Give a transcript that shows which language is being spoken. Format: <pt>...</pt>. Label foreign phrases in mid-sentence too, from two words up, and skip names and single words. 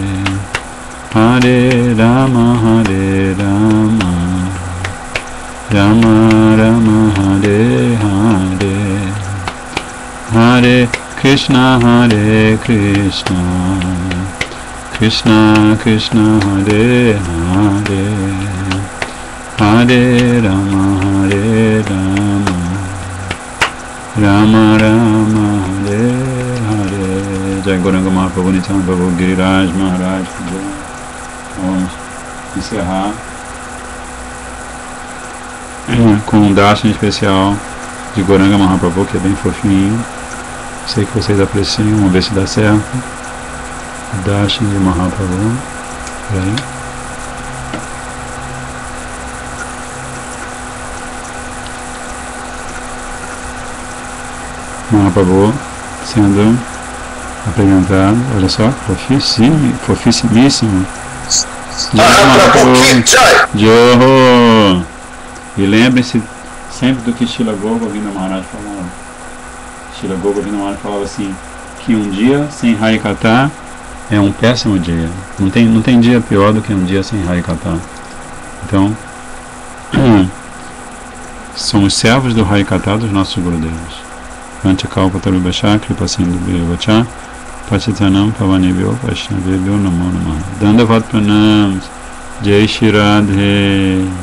<pt>Hare Rama, Rama Rama, Hare Hare, Hare Krishna, Krishna Krishna, Hare Hare, Hare Rama, Rama Rama, Hare Hare. Jai Gauranga Mahaprabhu Nityananda Prabhu Giriraj Maharaj. Vamos encerrar com um darshan especial de Gauranga Mahaprabhu, que é bem fofinho. Sei que vocês apreciam, vamos ver se dá certo. Darshan de Mahaprabhu. Peraí. Mahaprabhu sendo apresentado, olha só, fofissimíssimo. Joho! E lembrem-se sempre do que Srila Gaur Govinda Maharaj falava. Srila Gaur Govinda Maharaj falava assim, que um dia sem Harikatha é um péssimo dia. Não tem dia pior do que um dia sem Harikatha. Então, somos servos do Harikatha dos nossos Gurudevas.</pt> <sa>वाञ्छाकल्पतरुभ्यश्च, कृपासिन्धुभ्य एव च, पतितानां पावनेभ्यो, वैष्णवेभ्यो नमो नमः.</sa> <hi>दण्डवत् प्रणाम, जय श्री राधे.</hi>